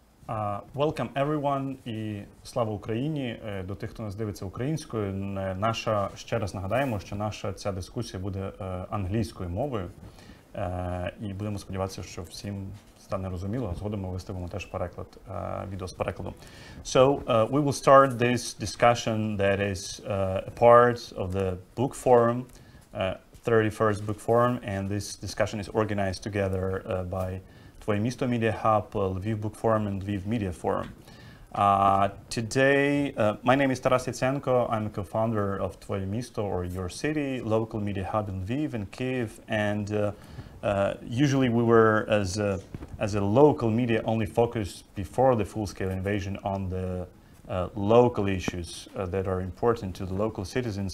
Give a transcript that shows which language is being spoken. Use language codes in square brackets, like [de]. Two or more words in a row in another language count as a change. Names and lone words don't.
[en] Welcome everyone [uk] і слава Україні. До тих, хто нас дивиться українською, ще раз нагадаємо, що наша ця дискусія буде англійською мовою. І будемо сподіватися, що всім стане розуміло. Згодом ми виставимо теж переклад, відео з перекладом. [en] So, we will start this discussion that is a part of the book forum, 31st book forum, and this discussion is organized together by Твоє місто медіа-хаб, Lviv BookForum, and Lviv Media Forum. Today, my name is Taras Yatsenko. I'm a co-founder of Твоє місто, or Your City, local media hub in Lviv and Kyiv. And usually we were, as a local media, only focused before the full-scale invasion on the local issues that are important to the local citizens.